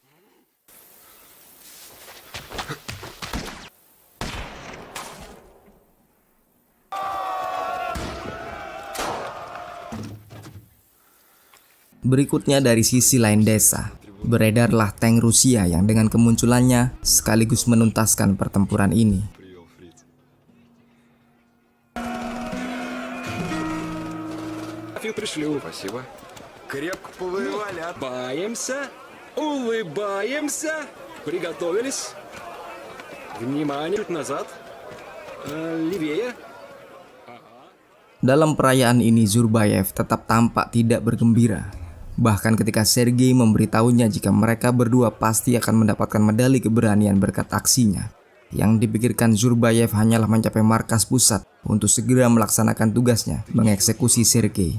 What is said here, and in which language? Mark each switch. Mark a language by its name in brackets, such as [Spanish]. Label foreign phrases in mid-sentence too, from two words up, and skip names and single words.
[Indonesian] Berikutnya dari sisi lain desa, beredarlah tank Rusia yang dengan kemunculannya sekaligus menuntaskan pertempuran ini. [Russian] Спасибо. Крепко повоевали, а? Улыбаемся, улыбаемся, приготовились. Внимание, чуть назад, левее. [Indonesian] Dalam perayaan ini Zurbaev tetap tampak tidak bergembira. Bahkan ketika Sergei memberitahunya jika mereka berdua pasti akan mendapatkan medali keberanian berkat aksinya. Yang dipikirkan Zurbaev hanyalah mencapai markas pusat untuk segera melaksanakan tugasnya, mengeksekusi Sergei.